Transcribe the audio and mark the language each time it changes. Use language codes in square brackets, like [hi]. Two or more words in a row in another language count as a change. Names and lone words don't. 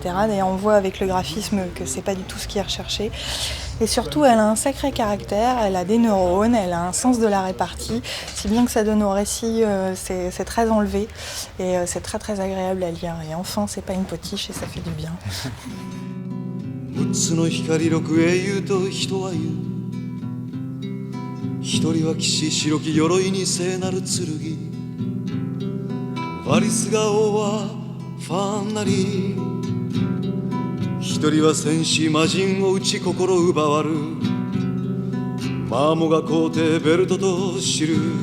[fr] D'ailleurs, on voit avec le graphisme que c'est pas du tout ce qui est recherché. Et surtout, elle a un sacré caractère, elle a des neurones, elle a un sens de la répartie, si bien que ça donne au récit, c'est très enlevé et c'est très très agréable à lire. Et enfin, c'est pas une potiche et ça fait du bien. [ja] 6 つの光六英雄と人は言う一人は騎士白き鎧に聖なる剣ワリスが王はファンなり一人は戦士魔人を打ち心奪わるマーモが皇帝ベルトと知る